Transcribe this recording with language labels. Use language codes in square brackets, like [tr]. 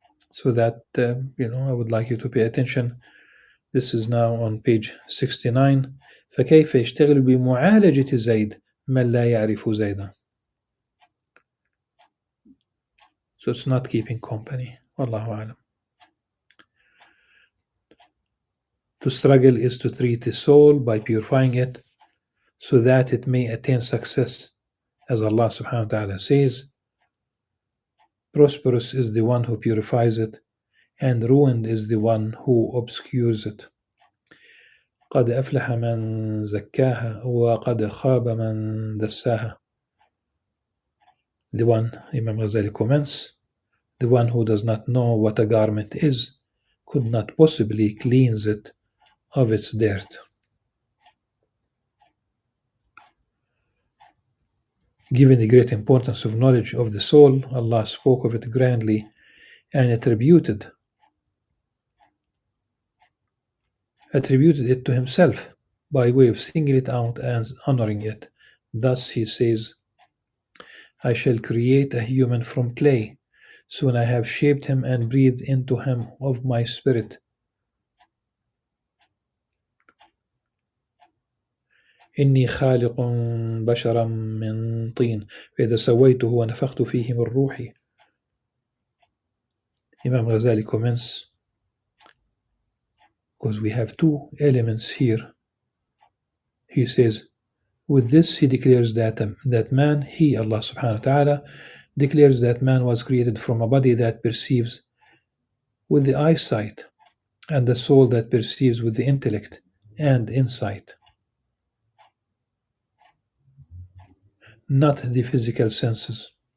[en] So that, I would like you to pay attention. This is now on page 69. [ar] فكيف يشتغل بمعالجة زيد من لا يعرف زيدا. [en] So it's not keeping company. Wallahu alam. To struggle is to treat the soul by purifying it so that it may attain success. As Allah subhanahu wa ta'ala says, prosperous is the one who purifies it, and ruined is the one who obscures it. [ar] قد أفلح من زكاها وقد خاب من دساها. [en] The one, Imam Ghazali comments, the one who does not know what a garment is could not possibly cleanse it of its dirt. Given the great importance of knowledge of the soul, Allah spoke of it grandly and attributed it to Himself by way of singling it out and honoring it. Thus He says, I shall create a human from clay. Soon I have shaped him and breathed into him of my spirit. [ar] إني خالق بشرا من طين فإذا سويته ونفخت فيه من روحي. [en] Imam Ghazali comments, because we have two elements here. He says, with this he declares that man, he, Allah subhanahu wa ta'ala, declares that man was created from a body that perceives with the eyesight and the soul that perceives with the intellect and insight, not the physical senses.